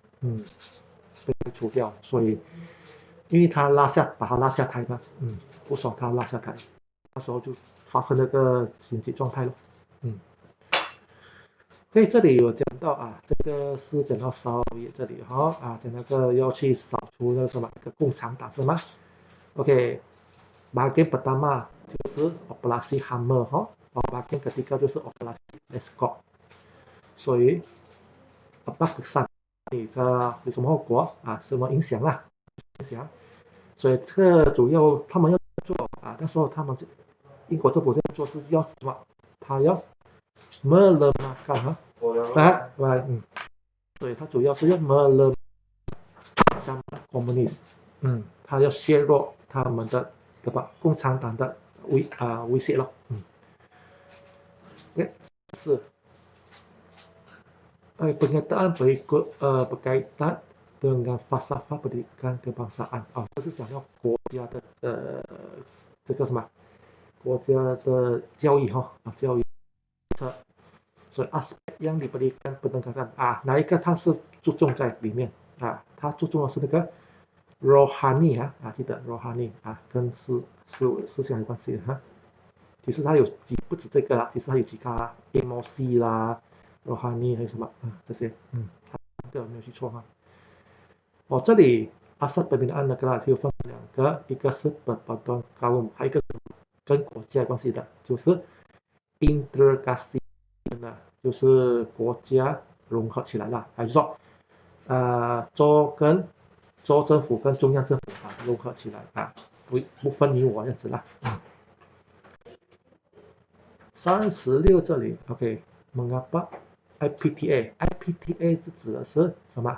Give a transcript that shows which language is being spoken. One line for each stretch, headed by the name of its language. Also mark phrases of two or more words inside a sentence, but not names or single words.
Chinese: 被开除掉，所以因为他把他拉下台嘛，不爽他拉下台，那时候就发生那个紧急状态了。所以这里有讲到这个是讲到烧业这里讲那个要去扫除那个什么一个共产党是吗 ？OK，
Malay: bagian pertama
Chinese: 就是
Malay: operasi Hammer bagian ketiga
Chinese: 就是
Malay: operasi Escort，
Chinese: 所以
Malay: apa kesan
Chinese: 有什么后果什么影响所以这个主要他们要做那时候他们英国政府这样做是要什么？他要melemahkan所以他主要是要
Malay: melemahkan komunis，
Chinese: 他要削弱他们的共产党的威胁了。是
Malay: pernyataan berikut berkaitan dengan falsafah pendidikan kebangsaan
Chinese: 这是讲到国家的这个什么国家的教育教育所以
Malay: aspek yang diberikan penegakan
Chinese: 哪一个它是注重在里面它注重的是那个 rohani 记得 rohani 跟思想有关系其实它有不止这个其实它有几个emosi 啦 rohani 还有什么这些这个没有记错这里
Malay: asas pembinaan negara
Chinese: 就分两个，一个是
Malay: persatuan kaum，
Chinese: 还有一个跟国家有关系的，就是 integrasi， 就是国家融合起来了，还是说州政府跟中央政府融合起来不分你我这样子啦。36这里 OK，
Malay: mengapa IPTA
Chinese: 是指的是什么？